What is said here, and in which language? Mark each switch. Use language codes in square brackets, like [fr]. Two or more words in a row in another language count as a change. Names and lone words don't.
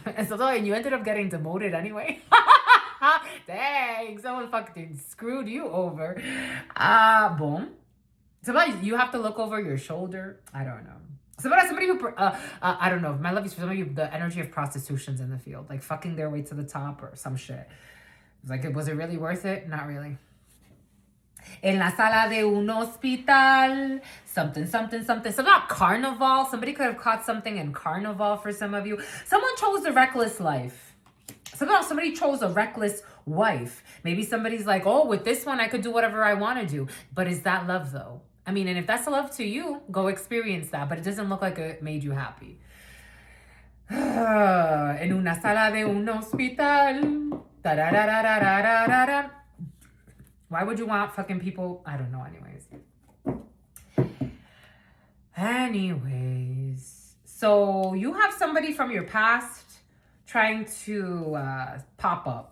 [en] And you ended up getting demoted anyway. Dang, someone fucking screwed you over. Boom. Somebody, you have to look over your shoulder. I don't know. Somebody who, I don't know. My lovies, for some of you, the energy of prostitution's in the field. Like fucking their way to the top or some shit. It's like, was it really worth it? Not really. [es] En la sala de un hospital. [en] Something. Something about carnival. Somebody could have caught something in carnival for some of you. Someone chose a reckless life. Somebody chose a reckless wife. Maybe somebody's like, oh, with this one, I could do whatever I want to do. But is that love, though? I mean, and if that's love to you, go experience that. But it doesn't look like it made you happy. [es] En una sala de un hospital. [en] Why would you want fucking people? I don't know, anyways. So you have somebody from your past trying to pop up.